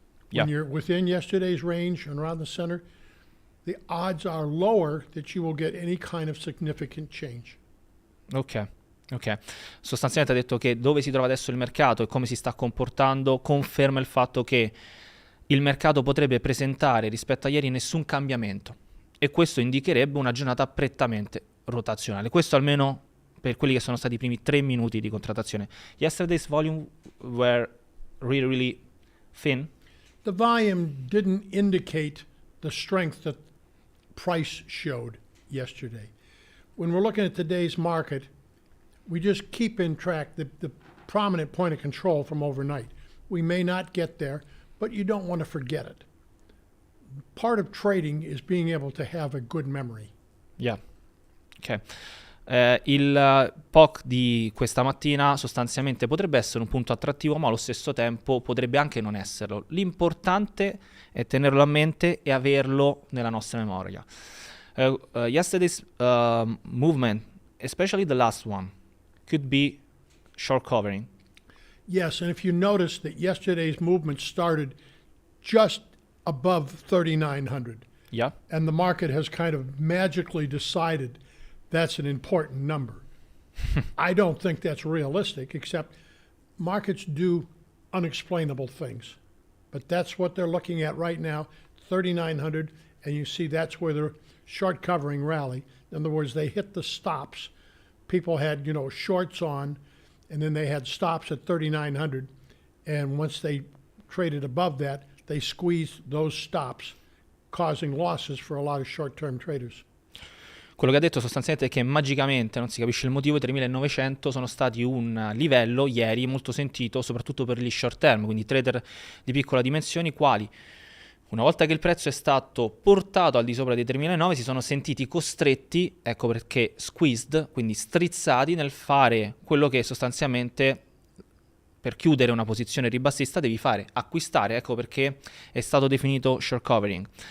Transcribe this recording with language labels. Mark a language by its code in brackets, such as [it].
[en] When you're within yesterday's range and around the center, the odds are lower that you will get any kind of significant change. Ok. [it] Sostanzialmente ha detto che dove si trova adesso il mercato e come si sta comportando conferma il fatto che il mercato potrebbe presentare rispetto a ieri nessun cambiamento e questo indicherebbe una giornata prettamente rotazionale. Questo almeno per quelli che sono stati i primi 3 minuti di contrattazione. [en] Yesterday's volume were really thin. The volume didn't indicate the strength that price showed yesterday. When we're looking at today's market, we just keep in track the prominent point of control from overnight. We may not get there, but you don't want to forget it. Part of trading is being able to have a good memory. Yeah. Ok. [it] Il POC di questa mattina sostanzialmente potrebbe essere un punto attrattivo, ma allo stesso tempo potrebbe anche non esserlo. L'importante è tenerlo a mente e averlo nella nostra memoria. [en] Yesterday's movement, especially the last one, could be short covering. Yes, and if you notice that yesterday's movement started just above 3,900. Yeah. And the market has kind of magically decided that's an important number. I don't think that's realistic, except markets do unexplainable things. But that's what they're looking at right now, 3,900, and you see that's where the short covering rally. In other words, they hit the stops. People had, shorts on, and then they had stops at 3,900. And once they traded above that, they squeezed those stops, causing losses for a lot of short-term traders. [it] Quello che ha detto sostanzialmente è che magicamente, non si capisce il motivo, i 3.900 sono stati un livello ieri molto sentito, soprattutto per gli short term, quindi trader di piccola dimensioni, quali una volta che il prezzo è stato portato al di sopra dei 3.900 si sono sentiti costretti, ecco perché squeezed, quindi strizzati nel fare quello che sostanzialmente per chiudere una posizione ribassista devi fare, acquistare, ecco perché è stato definito short covering.